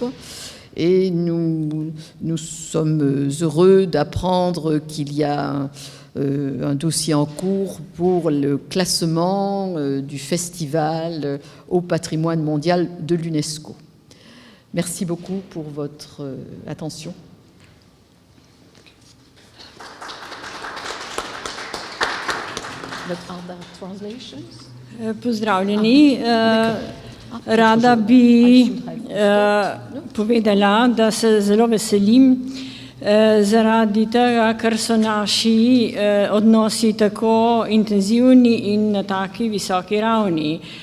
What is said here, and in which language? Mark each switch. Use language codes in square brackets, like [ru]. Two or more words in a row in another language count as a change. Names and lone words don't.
[fr] Et nous sommes heureux d'apprendre qu'il y a un dossier en cours pour le classement du festival au patrimoine mondial de l'UNESCO. Merci beaucoup pour votre attention. [sl] Pozdravljeni. Rada bi povedala, da se zelo veselim zaradi tega, ker so naši odnosi tako intenzivni in na taki visoki ravni.